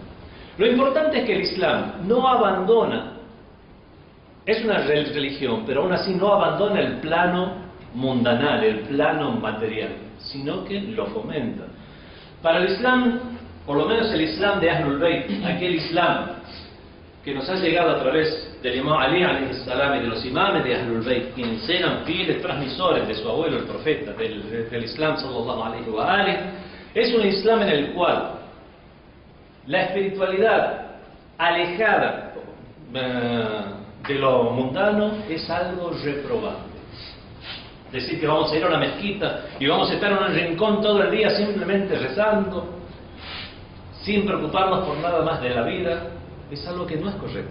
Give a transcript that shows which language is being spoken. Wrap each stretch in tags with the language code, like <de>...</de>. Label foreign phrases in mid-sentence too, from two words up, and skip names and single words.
<es>Lo importante es que el Islam no abandona, es una religión, pero aún así no abandona el plano mundanal, el plano material, sino que lo fomenta. Para el Islam, por lo menos el Islam de</es> <ar>أهل البيت,</ar> <es>aquel Islam que nos ha llegado a través del Imam Ali</es> <ar>عليه السلام</ar> <es>y de los imames de</es> <ar>أهل البيت,</ar> <es>quienes eran fieles transmisores de su abuelo el profeta, del Islam</es> <ar>صلى الله عليه وآله,</ar> <es>es un Islam en el cual la espiritualidad alejada de lo mundano es algo reprobable. Decir que vamos a ir a una mezquita y vamos a estar en un rincón todo el día simplemente rezando, sin preocuparnos por nada más de la vida, es algo que no es correcto.</es>